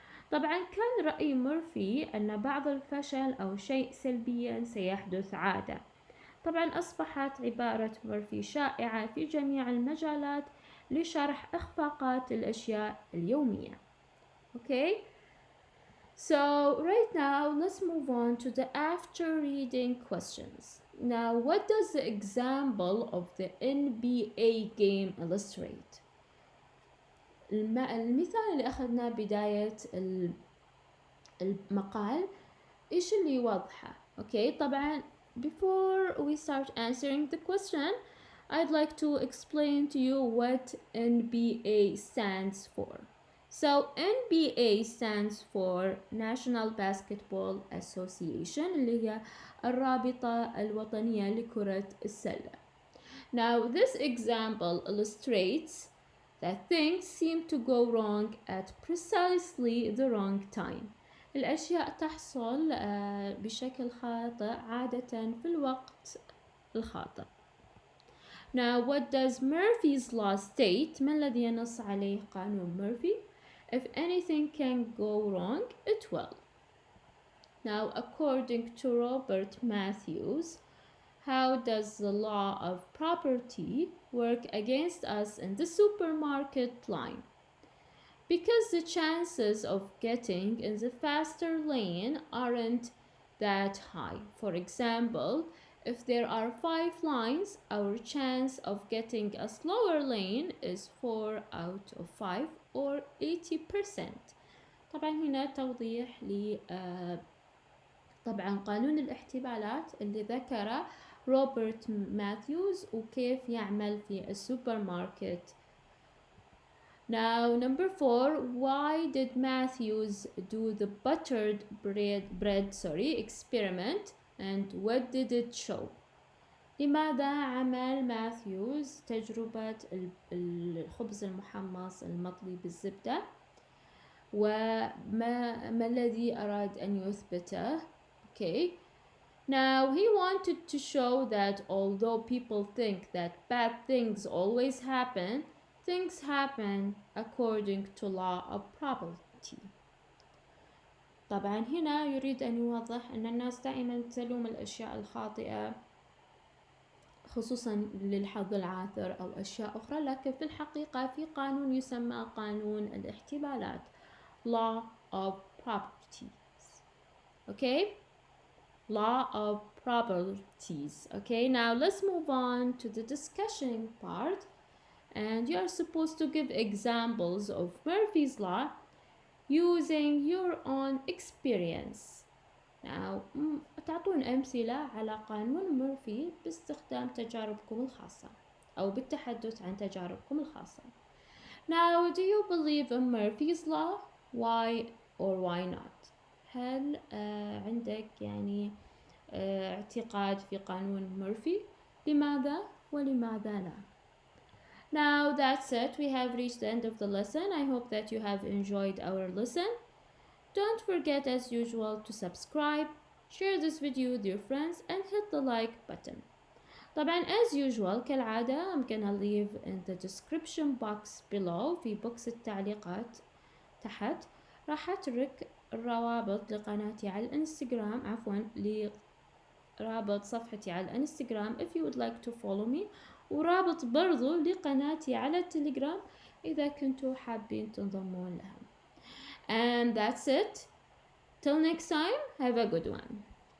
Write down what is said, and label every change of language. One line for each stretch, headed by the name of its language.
Arabic: طبعا كان رأي مورفي أن بعض الفشل أو شيء سلبيا سيحدث عادة. طبعا أصبحت عبارة مورفي شائعة في جميع المجالات لشرح إخفاقات الأشياء اليومية.
English: Okay? So right now let's move on to the after reading questions. Now what does the example of the NBA game illustrate?
Arabic: المثال اللي أخذناه بداية المقال إيش اللي يوضحه؟
English: Okay, طبعا before we start answering the question I'd like to explain to you what NBA stands for. So NBA stands for National Basketball Association
Arabic: اللي هي الرابطة الوطنية لكرة السلة.
English: Now this example illustrates that things seem to go wrong at precisely the wrong time.
Arabic: الأشياء تحصل بشكل خاطئ عادة في الوقت الخاطئ.
English: Now what does Murphy's law state?
Arabic: ما الذي ينص عليه قانون مورفي؟
English: If anything can go wrong, it will. Now according to Robert Matthews, how does the law of property work against us in the supermarket line? Because the chances of getting in the faster lane aren't that high. For example, if there are 5 lines, our chance of getting a slower lane is 4 out of 5 or 80%.
Arabic: طبعا هنا توضيح ل طبعا قانون الاحتمالات اللي ذكره روبرت ماثيوز وكيف يعمل في السوبر ماركت.
English: Now number 4, why did Matthews do the buttered bread experiment and what did it show?
Arabic: لماذا عمل ماثيوز تجربة الخبز المحمص المطلي بالزبدة وما الذي أراد أن يثبته؟ Okay.
English: Now he wanted to show that although people think that bad things always happen, things happen according to law of probability.
Arabic: طبعا هنا يريد أن يوضح أن الناس دائما تلوم الأشياء الخاطئة خصوصا للحظ العاثر أو أشياء أخرى، لكن في الحقيقة في قانون يسمى قانون الاحتمالات
English: law of probabilities. Okay? Law of probabilities. Okay, now let's move on to the discussion part. And you are supposed to give examples of Murphy's law using your own experience. Now,
Arabic: تعطون أمثلة على قانون مورفي باستخدام تجاربكم الخاصة أو بالتحدث عن تجاربكم الخاصة.
English: Now, do you believe in Murphy's law? Why or why not?
Arabic: هل عندك يعني اعتقاد في قانون مورفي؟ لماذا ولماذا لا؟
English: Now that's it. We have reached the end of the lesson. I hope that you have enjoyed our lesson. Don't forget as usual to subscribe, share this video with your friends and hit the like button.
Arabic: طبعا
English: as usual
Arabic: كالعادة
English: I'm gonna leave in the description box below
Arabic: في بوكس التعليقات تحت راح أترك الروابط لقناتي على الانستغرام
English: رابط صفحتي على الانستغرام if you would like to follow me
Arabic: ورابط برضو لقناتي على التلقرام إذا كنتوا حابين تنضمون لها.
English: And that's it. Till next time, have a good one.